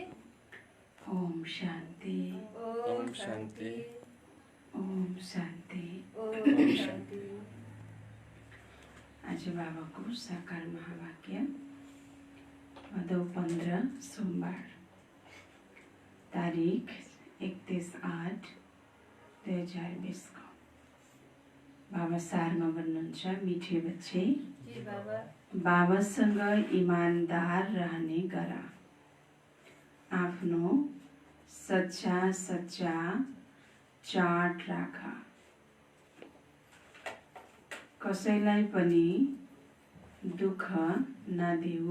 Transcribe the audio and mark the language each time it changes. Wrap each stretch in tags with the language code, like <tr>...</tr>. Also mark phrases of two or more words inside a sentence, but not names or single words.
<hi>ओम शांति। ओम शांति। ओम शांति। ओम शांति।</hi> <ne>आज बाबाको साकार महावाक्य भदौ 15 सोमबार, तारिख 31/8/2020 को। बाबा सारमा भन्नुहुन्छ,</ne> <hi>मिठे बच्चे</hi> <ne>जी बाबा, बाबासँग ईमानदार रहने गर। आफ्नो सच्चा सच्चा चाट राख। कसैलाई पनि दुःख नदेऊ।</ne>